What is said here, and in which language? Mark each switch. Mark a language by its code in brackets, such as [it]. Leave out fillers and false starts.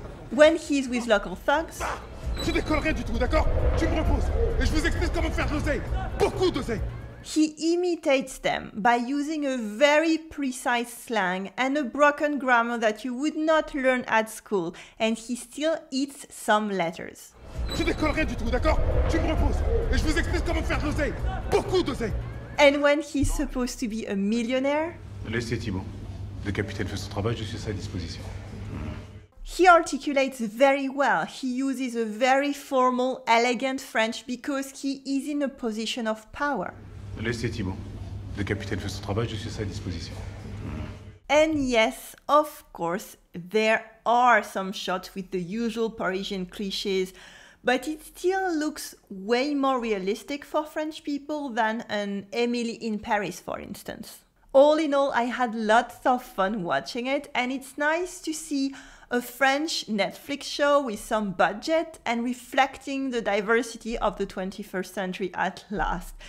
[en] When he's with local thugs, [fr] Je décolle rien du tout, d'accord? Tu me reposes et je vous explique comment faire de l'oseille. Beaucoup d'oseille. [en] he imitates them by using a very precise slang and a broken grammar that you would not learn at school, and he still eats some letters. [fr] Je décolle rien du tout, d'accord? Tu me reposes et je vous explique comment faire de l'oseille. Beaucoup d'oseille. [en] And when he's supposed to be a millionaire, [fr] Laissez Thibaut. Le capitaine fait son travail, je suis à sa disposition. [en] he articulates very well. He uses a very formal, elegant French because he is in a position of power. [fr] Laissez Thibaut. Le capitaine fait son travail, je suis à sa disposition. [en] And yes, of course, there are some shots with the usual Parisian clichés, but it still looks way more realistic for French people than an Emily in Paris, for instance. All in all, I had lots of fun watching it, and it's nice to see a French Netflix show with some budget and reflecting the diversity of the 21st century at last.